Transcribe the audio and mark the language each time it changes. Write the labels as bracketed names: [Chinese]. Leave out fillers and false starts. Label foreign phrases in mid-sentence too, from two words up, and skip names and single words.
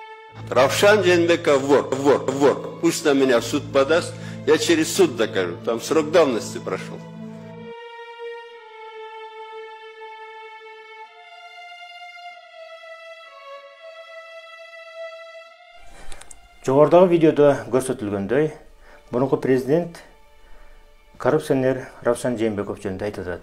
[Russian] Равшан Джейнбеков вор. Пусть на меня в суд подаст, я через суд докажу. Там срок давности прошел. [Kyrgyz] Жогорудагы видеодо көрсөтүлгөндөй, мурунку президент коррупционер Равшан Джейнбеков жөнүндө айтып атат.